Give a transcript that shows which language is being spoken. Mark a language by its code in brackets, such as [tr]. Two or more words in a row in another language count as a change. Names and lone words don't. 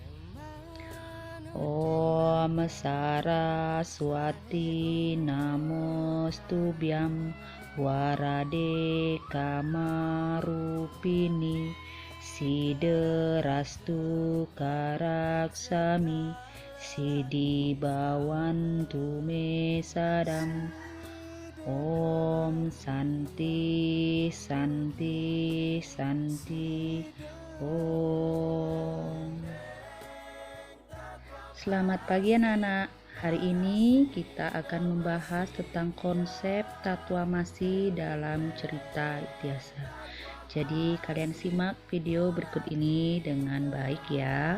[sa] Om Saraswati Namostubhyam Warade Kamarupini Siderastu Karaksami Sidi Bawantu Me Sadam. Om Santi Santi Santi Om. [id] Selamat pagi anak-anak. Hari ini kita akan membahas tentang konsep tatuamasi dalam cerita Itiasa. Jadi kalian simak video berikut ini dengan baik ya.